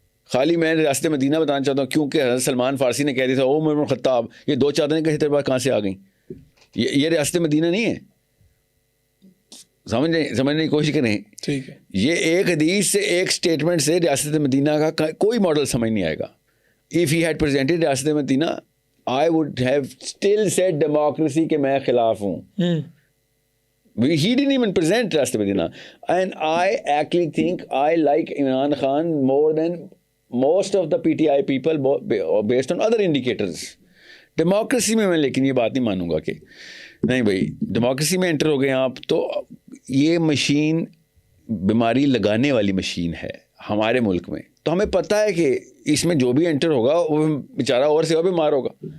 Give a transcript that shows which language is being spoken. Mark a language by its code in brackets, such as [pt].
[ur] خالی میں ریاست مدینہ بتانا چاہتا ہوں کیونکہ حضرت سلمان فارسی نے کہہ دیا تھا او عمر بن خطاب یہ 2 چادریں کہیں تیرے پاس کہاں سے آ گئیں. یہ ریاست مدینہ نہیں ہے. سمجھنے کی کوشش کریں. ٹھیک ہے, یہ ایک حدیث سے ایک اسٹیٹمنٹ سے ریاست مدینہ کا کوئی ماڈل سمجھ نہیں آئے گا. [en] If he had presented ریاست Medina I would have still said democracy [ur] کہ میں خلاف ہوں. [en] He didn't even present ریاست Medina and I actually think I like Imran Khan more than most of the PTI people based on other indicators. [ur] Democracy میں لیکن یہ بات نہیں مانوں گا کہ نہیں بھائی ڈیموکریسی میں انٹر ہو گئے آپ تو یہ مشین بیماری لگانے والی مشین ہے ہمارے ملک میں. تو ہمیں پتہ ہے کہ اس میں جو بھی انٹر ہوگا وہ بیچارہ اور سے اور بیمار ہوگا.